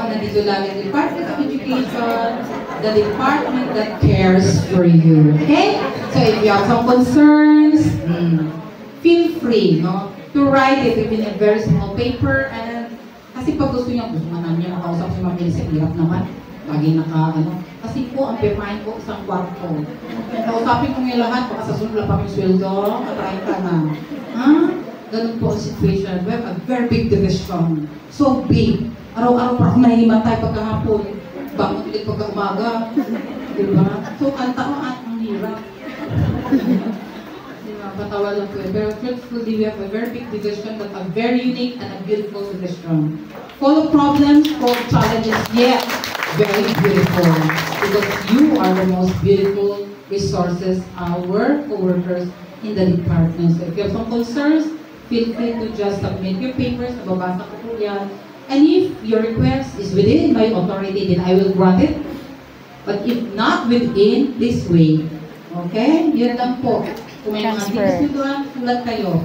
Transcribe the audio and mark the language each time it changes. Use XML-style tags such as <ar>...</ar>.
<tl>Nandito lang yung</tl> <en>Department of Education, the department that cares for you. Okay? So if you have some concerns, feel free, no, to write it in a very small paper.</en> <tl>And kasi pag gusto namin yung makausap si Ma'am Elisa, hirap naman. Lagi kasi po ang pemain ko isang kwarto. Kausapin ko yung lahat, baka sa sunod pa yung sweldo, katry ka na. Ganun po ang situation.</tl> <en>We have a very big division. So big.</en> <tl>Araw-araw pa ako nahimatay pagkahapon. Bangon ulit pagka-umaga. Diba? So kanta ko at ang hirap. Diba? Patawa lang po.</tl> <en>Pero truthfully, we have a very big division but a very unique and a beautiful division. Full of problems, full of challenges, yet very beautiful. Because you are the most beautiful resources, our co-workers in the department. So if you have some concerns, feel free to just submit your papers.</en> <tl>Nababasa ko po yan.</tl> <en>And if your request is within my authority, then I will grant it. But if not within, please wait. Okay?</en> <tl>Yan lang po. Kung may mga pinasuduhan, sulat kayo.</tl>